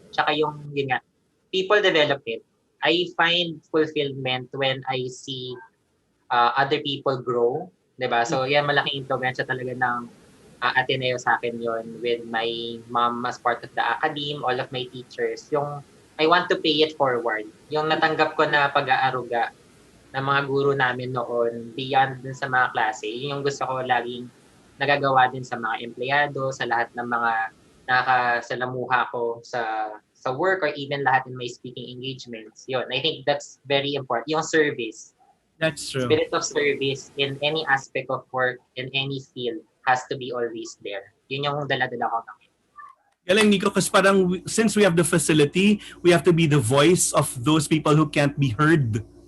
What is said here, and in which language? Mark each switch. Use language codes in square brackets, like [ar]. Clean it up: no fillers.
[en] Tsaka yun nga, people development. I find fulfillment when I see other people grow. Diba? [tl] So yan, malaking impluwensya talaga ng Ateneo sa akin yon, [en] with my mom as part of the academe, all of my teachers. Yung I want to pay it forward. [tl] Yung natanggap ko na pag-aaruga ng mga guro namin noon, beyond dun sa mga klase, yung gusto ko laging nagagawa din sa mga empleyado, sa lahat ng mga nakasalamuha ko sa work, or even lahat [en] in my speaking engagements. Yun, I think that's very important. [tl] Yung service. [en] That's true. Spirit of service in any aspect of work, in any field, has to be always there. [tl] Yun yung dala-dala ko namin. Galing, Nico, kasi parang [en] since we have the facility, we have to be the voice of those people who can't be heard.